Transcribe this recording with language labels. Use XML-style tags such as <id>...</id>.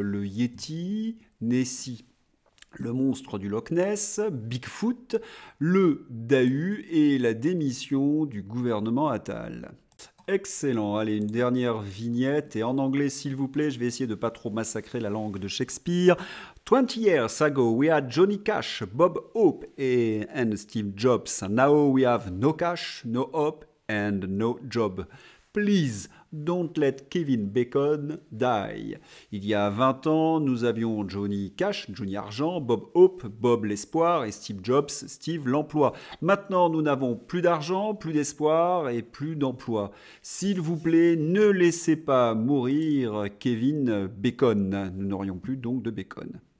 <fr>Le Yeti, Nessie, le monstre du Loch Ness, Bigfoot, le Dahu et la démission du gouvernement Attal. Excellent. Allez, une dernière vignette. Et en anglais, s'il vous plaît, je vais essayer de pas trop massacrer la langue de Shakespeare.</fr> <en>20 years ago, we had Johnny Cash, Bob Hope and Steve Jobs. Now we have no cash, no hope and no job. Please, don't let Kevin Bacon die.</en> <fr>Il y a 20 ans, nous avions Johnny Cash, Johnny Argent, Bob Hope, Bob l'espoir et Steve Jobs, Steve l'emploi. Maintenant, nous n'avons plus d'argent, plus d'espoir et plus d'emploi. S'il vous plaît, ne laissez pas mourir Kevin Bacon. Nous n'aurions plus donc de bacon.</fr>